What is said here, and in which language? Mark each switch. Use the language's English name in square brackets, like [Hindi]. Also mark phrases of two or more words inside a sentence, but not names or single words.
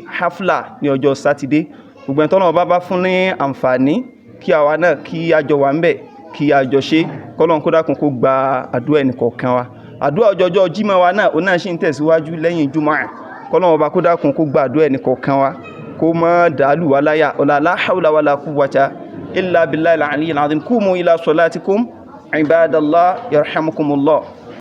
[Yoruba] hafla ní ọjọ́ sátidé gbogbo ẹni tọ́nà bá fún ní àǹfààní kí àwa náà kí a jọ wà ń bẹ̀ kí a jọ ṣe k'Ọlọ́run kó dákun kó gba àdúrà ẹnìkọ̀ọ̀kan wa àdúrà ọjọ́jọ́ Jímọ̀ wa náà ó náà ṣì ń tẹ̀síwájú lẹ́yìn Jumu'ah k'Ọlọ́run Ọba kó dákun kó gba àdúrà ẹnìkọ̀ọ̀kan wa kó má dàálù wá láyà [Arabic] لا حول ولا قوة إلا بالله العلي العظيم قوموا إلى صلاتكم عباد الله يرحمكم الله.